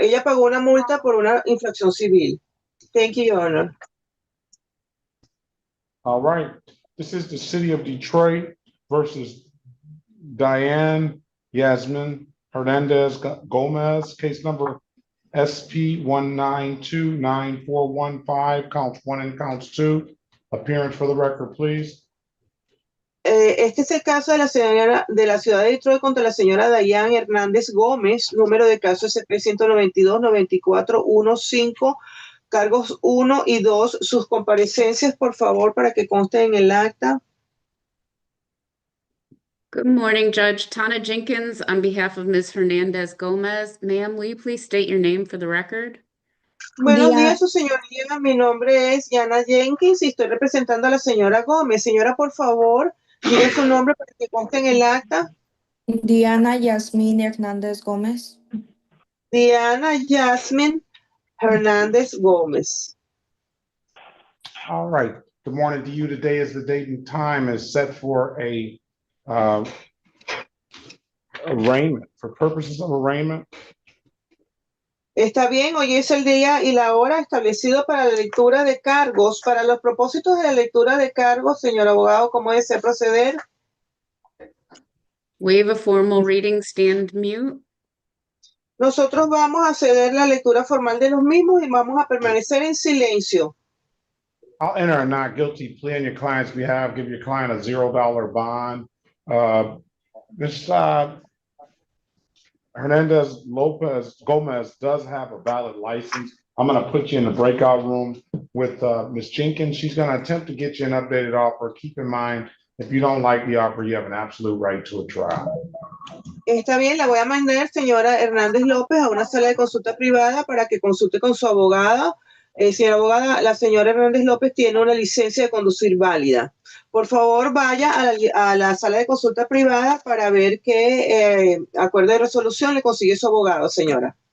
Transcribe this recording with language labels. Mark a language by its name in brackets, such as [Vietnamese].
[Spanish] Ella pagó una multa por una infracción civil. [English] Thank you, Your Honor. All right. This is the City of Detroit versus Diane Yasmin Hernandez Gomez, case number SP 1929415, counts 1 and counts 2. Appearance for the record, please. [Spanish] Este es el caso de la ciudad de Detroit contra la señora Diane Hernández Gómez, número de caso SP-192-9415, cargos 1 y 2. Sus comparecencias, por favor, para que consten en el acta. [English] Good morning, Judge. Tana Jenkins on behalf of Ms. Hernandez Gomez. Ma'am, will you please state your name for the record? [Spanish] Buenos días, su señoría. Mi nombre es Yana Jenkins y estoy representando a la señora Gómez. Señora, por favor, diga su nombre para que conste en el acta. Diana Yasmin Hernández Gómez. Diana Yasmin Hernández Gómez. [English] All right. Good morning to you. Today is the date and time is set for a arraignment. For purposes of arraignment. [Spanish] Está bien, hoy es el día y la hora establecido para la lectura de cargos. Para los propósitos de la lectura de cargos, señor abogado, ¿cómo desea proceder? [English] Waive a formal reading, stand mute. [Spanish] Nosotros vamos a ceder la lectura formal de los mismos y vamos a permanecer en silencio. [English] I'll enter a not guilty plea on your client's behalf. Give your client a $0 bond. Ms. Hernandez Gomez does have a valid license. I'm going to put you in the breakout room with Ms. Jenkins. She's going to attempt to get you an updated offer. Keep in mind, if you don't like the offer, you have an absolute right to a trial. [Spanish] Está bien, la voy a mandar, señora Hernández López, a una sala de consulta privada para que consulte con su abogada. Señora abogada, la señora Hernández López tiene una licencia de conducir válida. Por favor, vaya a la sala de consulta privada para ver qué acuerdo de resolución le consigue su abogado, señora.